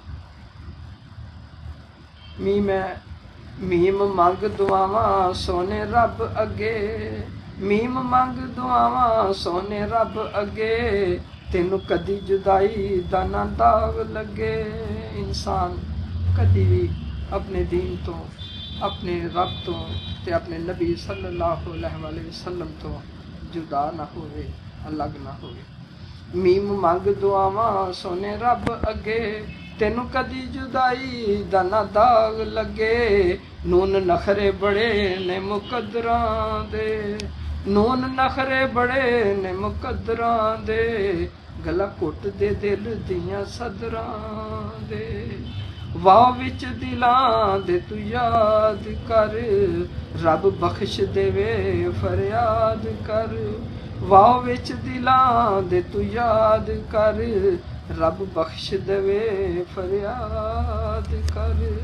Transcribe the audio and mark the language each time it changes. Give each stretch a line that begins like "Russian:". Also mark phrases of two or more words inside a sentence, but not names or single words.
Punjabi: ਮੀਮ ਹੈ, ਮੀਮ ਮੰਗ ਦੁਆਵਾਂ ਸੋਹਣੇ ਰੱਬ ਅੱਗੇ, ਮੀਮ ਮੰਗ ਦੁਆਵਾਂ ਸੋਹਣੇ ਰੱਬ ਅੱਗੇ, ਤੈਨੂੰ ਕਦੀ ਜੁਦਾਈ ਦਾ ਨਾ ਦਾਗ ਲੱਗੇ। ਇਨਸਾਨ ਕਦੀ ਭੀ ਆਪਣੇ ਦੀਨ ਤੋਂ, ਆਪਣੇ ਰੱਬ ਤੋਂ ਤੇ ਆਪਣੇ ਨਬੀ
Arabic: صلى الله عليه وسلم
Punjabi: ਤੋਂ ਜੁਦਾ ਨਾ ਹੋਵੇ, ਅਲੱਗ ਨਾ ਹੋਵੇ। ਮੀਮ ਮੰਗ ਦੁਆਵਾਂ ਸੋਹਣੇ ਰੱਬ ਅੱਗੇ, ਤੈਨੂੰ ਕਦੀ ਜੁਦਾਈ ਦਾ ਨਾ ਦਾਗ ਲੱਗੇ। ਨੂਨ ਨਖ਼ਰੇ ਬੜੇ ਨੇ ਮੁਕੱਦਰਾਂ ਦੇ, ਨੂਨ ਨਖ਼ਰੇ ਬੜੇ ਨੇ ਮੁਕੱਦਰਾਂ ਦੇ, ਗਲਾ ਘੁੱਟ ਦੇ ਦਿਲ ਦੀਆਂ ਸਦਰਾਂ ਦੇ। ਵਾਹ ਵਿੱਚ ਦਿਲਾਂ ਦੇ ਤੂੰ ਯਾਦ ਕਰ, ਰੱਬ ਬਖਸ਼ ਦੇਵੇ ਫਰਿਆਦ ਕਰ। ਵਾਹ ਵਿੱਚ ਦਿਲਾਂ ਦੇ ਤੂੰ ਯਾਦ ਕਰ, ਰੱਬ ਬਖਸ਼ ਦੇਵੇ ਫਰਿਆਦ ਕਰ।